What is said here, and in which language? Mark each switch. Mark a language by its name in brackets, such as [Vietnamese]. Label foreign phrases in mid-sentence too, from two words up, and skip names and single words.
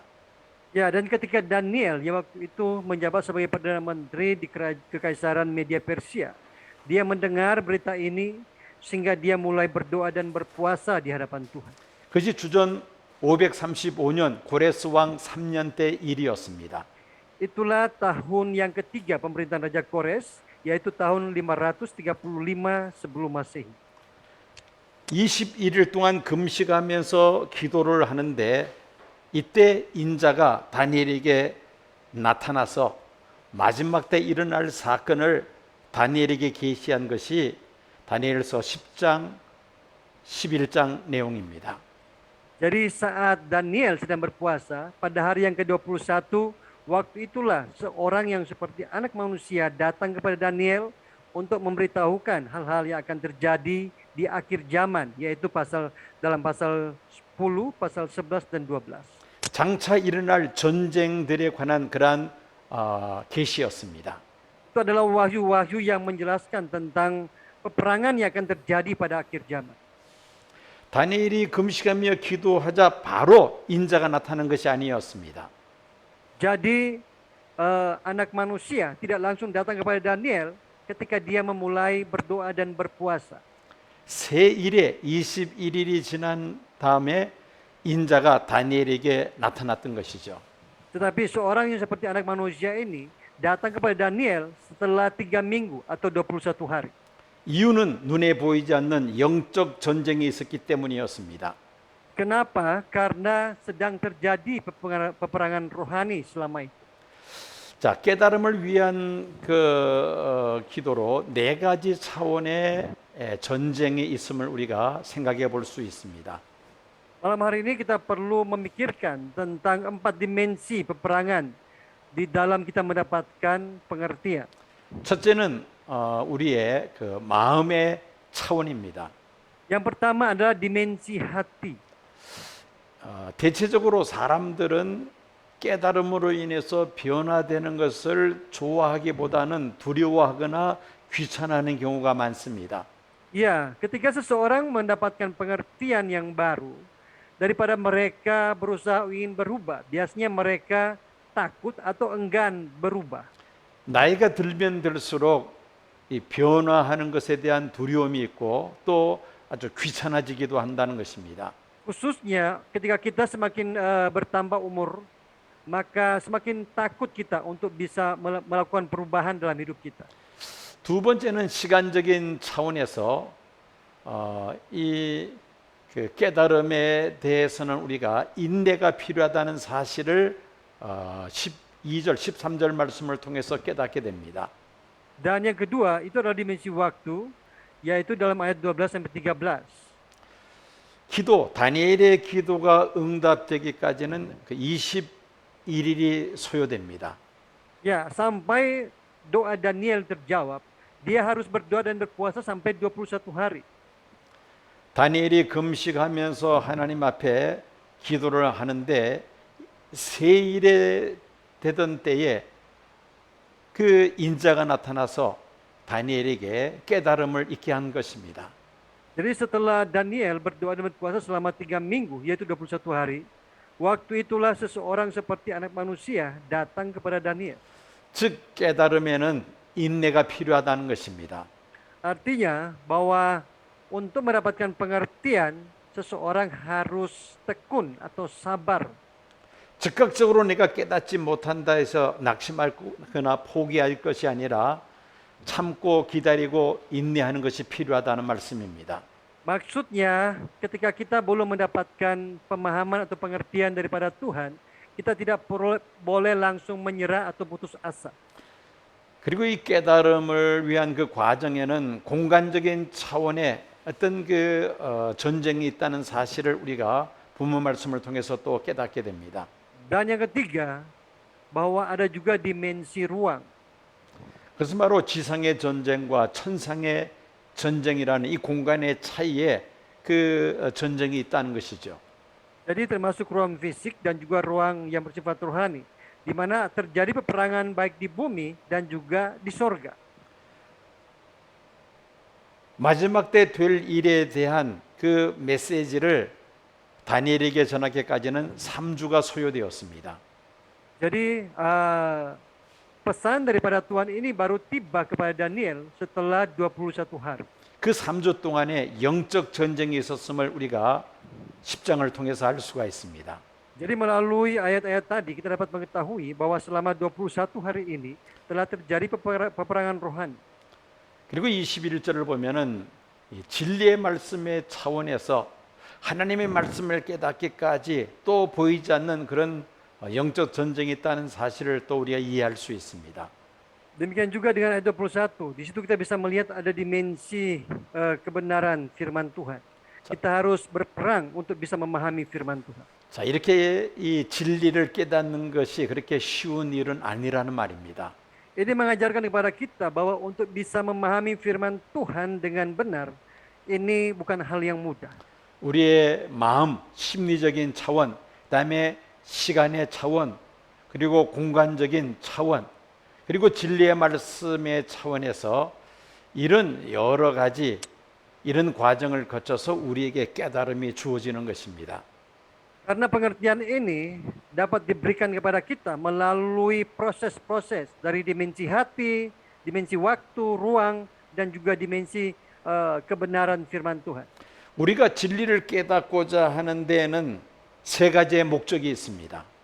[Indonesian] Ya, dan ketika Daniel yang waktu itu menjabat sebagai Perdana Menteri di Kekaisaran Media Persia, dia mendengar berita ini sehingga dia mulai berdoa dan berpuasa di hadapan Tuhan. [Korean] 그것이 주전 535년 고레스 왕 3년 때 일이었습니다. [Indonesian] Itulah tahun yang ketiga pemerintahan Raja Kores, yaitu tahun 535 sebelum Masehi. [Korean] 21일 동안 금식하면서 기도를 하는데 이때 인자가 다니엘에게 나타나서 마지막 때 일어날 사건을 다니엘에게 계시한 것이 다니엘서 10장, 11장 내용입니다. [Indonesian] Jadi saat Daniel sedang berpuasa, pada hari yang ke-21, waktu itulah seorang yang seperti anak manusia datang kepada Daniel untuk memberitahukan hal-hal yang akan terjadi di akhir zaman, yaitu dalam pasal 10, pasal 11 dan 12. [Korean] 장차 일어날 전쟁들에 관한 그러한 계시였습니다. [Indonesian] Itu adalah wahyu-wahyu yang menjelaskan tentang peperangan yang akan terjadi pada akhir zaman. [Korean] 다니엘이 금식하며 기도하자 바로 인자가 나타난 것이 아니었습니다. [Indonesian] Jadi anak manusia tidak langsung datang kepada Daniel ketika dia memulai berdoa dan berpuasa. [Korean] 새 일에 21일이 지난 다음에 인자가 다니엘에게 나타났던 것이죠. [Indonesian] Tetapi seorang yang seperti anak manusia ini datang kepada Daniel setelah 3 minggu atau 21 hari. [Korean] 이유는 눈에 보이지 않는 영적 전쟁이 있었기 때문이었습니다. [Indonesian] Kenapa? Karena sedang terjadi peperangan rohani selama itu. [Korean] 자, 깨달음을 위한 기도로 4가지 차원의 전쟁이 있음을 우리가 생각해 볼 수 있습니다. [Indonesian] Malam hari ini kita perlu memikirkan tentang 4 dimensi peperangan di dalam kita mendapatkan pengertian. [Korean] 첫째는 우리의 마음의 차원입니다. [Indonesian] Yang pertama adalah dimensi hati. [Korean] 대체적으로 사람들은 깨달음으로 인해서 변화되는 것을 좋아하기보다는 두려워하거나 귀찮아하는 경우가 많습니다. [Indonesian] Ya, ketika seseorang mendapatkan pengertian yang baru, daripada mereka berusaha ingin berubah, biasanya mereka takut atau enggan berubah. [Korean] 나이가 들면 들수록 이 변화하는 것에 대한 두려움이 있고 또 아주 귀찮아지기도 한다는 것입니다. [Indonesian] Khususnya ketika kita semakin bertambah umur, maka semakin takut kita untuk bisa melakukan perubahan dalam hidup kita. [Korean] 두 번째는 시간적인 차원에서 이 그 깨달음에 대해서는 우리가 인내가 필요하다는 사실을 12절, 13절 말씀을 통해서 깨닫게 됩니다. [Indonesian] Dan yang kedua itu adalah dimensi waktu, yaitu dalam ayat 12 sampai 13. [Korean] 기도, 다니엘의 기도가 응답되기까지는 그 21일이 소요됩니다. [Indonesian] Ya, sampai doa Daniel terjawab, dia harus berdoa dan berpuasa sampai 21 hari. [Korean] 다니엘이 금식하면서 하나님 앞에 기도를 하는데 세일에 되던 때에 그 인자가 나타나서 다니엘에게 깨달음을 있게 한 것입니다. [Indonesian] Jadi setelah Daniel berdoa dan berpuasa selama 3 minggu, yaitu 21 hari, waktu itulah seseorang seperti anak manusia datang kepada Daniel. [Korean] 즉 깨달음에는 인내가 필요하다는 것입니다. [Indonesian] Artinya bahwa untuk mendapatkan pengertian, seseorang harus tekun atau sabar. [Korean] 즉각적으로 내가 깨닫지 못한다 해서 낙심하거나 포기할 것이 아니라 참고 기다리고 인내하는 것이 필요하다는 말씀입니다. [Indonesian] Maksudnya, ketika kita belum mendapatkan pemahaman atau pengertian daripada Tuhan, kita tidak boleh langsung menyerah atau putus asa. [Korean] 그리고 이 깨달음을 위한 그 과정에는 공간적인 차원의 어떤 그 전쟁이 있다는 사실을 우리가 본문 말씀을 통해서 또 깨닫게 됩니다. [Indonesian] Dan yang ketiga, bahwa ada juga dimensi ruang. [Korean] 그것은 바로 지상의 전쟁과 천상의 전쟁이라는 이 공간의 차이에 그 전쟁이 있다는 것이죠. [Indonesian] Jadi termasuk ruang fisik dan juga ruang yang bersifat rohani, di mana terjadi peperangan baik di bumi dan juga di sorga. [Korean] 마지막 때 될 일에 대한 그 메시지를 다니엘에게 전하기까지는 3주가 소요되었습니다. [Indonesian] Jadi pesan daripada Tuhan ini baru tiba kepada Daniel setelah 21 hari. [Korean] 그 3주 동안에 영적 전쟁이 있었음을 우리가 10장을 통해서 알 수가 있습니다. [Indonesian] Jadi melalui ayat-ayat tadi kita dapat mengetahui bahwa selama 21 hari ini telah terjadi peperangan rohani. [Korean] 그리고 21절을 보면은 이 진리의 말씀의 차원에서 하나님의 말씀을 깨닫기까지 또 보이지 않는 그런 영적 전쟁이 있다는 사실을 또 우리가 이해할 수 있습니다. [Indonesian] Demikian juga dengan ayat 21. Di situ kita bisa melihat ada dimensi kebenaran firman Tuhan. Kita harus berperang untuk bisa memahami firman Tuhan. [Korean] 자, 이렇게 이 진리를 깨닫는 것이 그렇게 쉬운 일은 아니라는 말입니다. [Indonesian] Ini mengajarkan kepada kita bahwa untuk bisa memahami firman Tuhan dengan benar, ini bukan hal yang mudah. [Korean] 우리의 마음, 심리적인 차원, 그다음에 시간의 차원, 그리고 공간적인 차원, 그리고 진리의 말씀의 차원에서 이런 여러 가지 이런 과정을 거쳐서 우리에게 깨달음이 주어지는 것입니다. [Indonesian] Karena pengertian ini dapat diberikan kepada kita melalui proses-proses dari dimensi hati, dimensi waktu, ruang, dan juga dimensi kebenaran firman Tuhan. [Korean] 우리가 진리를 깨닫고자 하는 데에는 세 가지의 목적이 있습니다.